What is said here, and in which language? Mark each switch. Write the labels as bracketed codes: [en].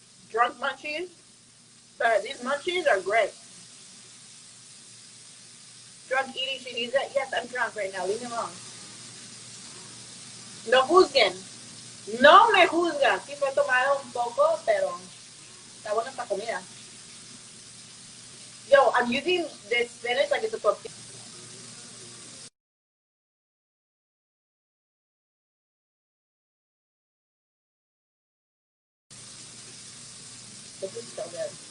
[en] Drunk munchies. But these munchies are great. Drunk eating, she needs it. Yes, I'm drunk right now. Leave me alone. [es] No juzguen. No me juzgan. Sí fue tomado un poco, pero está buena esta comida. [en] Yo, I'm using this spinach like it's a tortilla. This is so good.